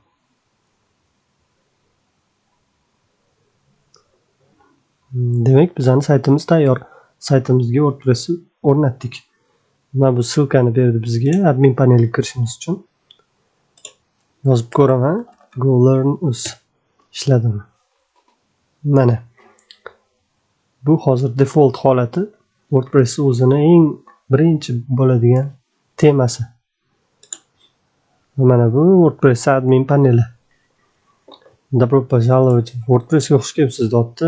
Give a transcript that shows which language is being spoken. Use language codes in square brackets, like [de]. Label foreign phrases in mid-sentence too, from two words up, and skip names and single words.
[uz] Demak, bizning saytimiz tayyor. Saytimizga WordPressni o'rnatdik. Mana bu silkani berdi bizga admin paneliga kirishimiz uchun. Yozib ko'raman. Go learn us ishladimi? Mana. Bu hozir default holati. WordPress o'zini eng birinchi bo'ladigan temasi. Mana bu WordPress admin paneli. [ru] Добро пожаловать в [uz] WordPressga xush kelibsiz deyapti.